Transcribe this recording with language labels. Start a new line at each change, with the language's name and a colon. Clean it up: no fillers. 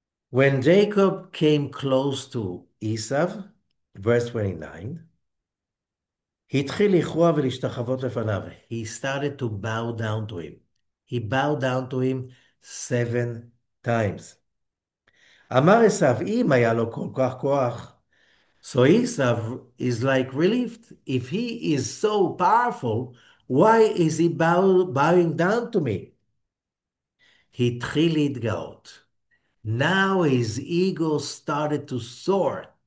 English: When Jacob came close to Esau, verse 29,
Hebrew: התחיל לכרוע ולהשתחוות לפניו.
English: He started to bow down to him. He bowed down to him 7 times.
Hebrew: אמר עשיו, אם היה לו כל כך כוח.
English: So Esau is like relieved. If he is so powerful, why is he bowing down to me?
Hebrew: התחיל להתגאות.
English: Now his ego started to soar.